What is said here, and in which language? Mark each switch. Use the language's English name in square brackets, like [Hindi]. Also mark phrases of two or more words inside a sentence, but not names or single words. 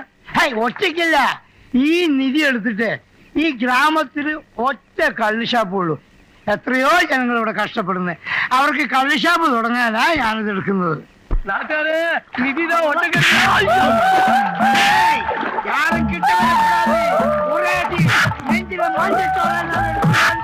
[Malayalam] ഹേയ്, ഒറ്റയ്ക്കല്ല. ഈ നിധി എടുത്തിട്ട് ഈ ഗ്രാമത്തിൽ ഒറ്റ കള്ളുഷാപ്പ് ഉള്ളൂ. എത്രയോ ജനങ്ങൾ ഇവിടെ കഷ്ടപ്പെടുന്നത്. അവർക്ക് കള്ളുഷാപ്പ് തുടങ്ങാനാ ഞാനിത് എടുക്കുന്നത്. നാട്ടുകാരെ, നിധി ഇതാ ഒറ്റക്ക്. ഹേയ്, [Tamil] யாரும் கிட்ட வரக்கூடாது. ஒரே அடி நெஞ்சில மஞ்சத்தோட நான் எடுக்கிறேன்.